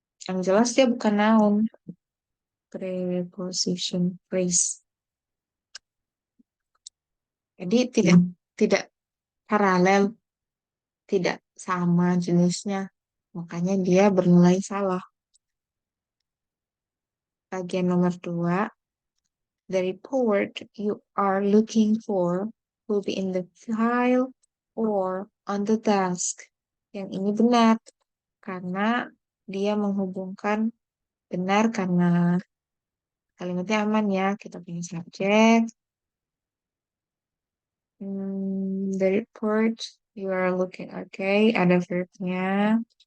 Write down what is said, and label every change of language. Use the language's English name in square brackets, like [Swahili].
[Indonesian] Yang jelas dia bukan noun. Preposition phrase. Jadi tidak paralel, tidak sama jenisnya. Makanya dia bernilai salah. Bagian nomor 2, [English] the report you are looking for will be in the file or on the desk. [Indonesian] Yang ini benar karena dia menghubungkan benar karena kalimatnya aman ya. Kita punya subjek. [English] The report you are looking, okay, [Indonesian] ada verbnya.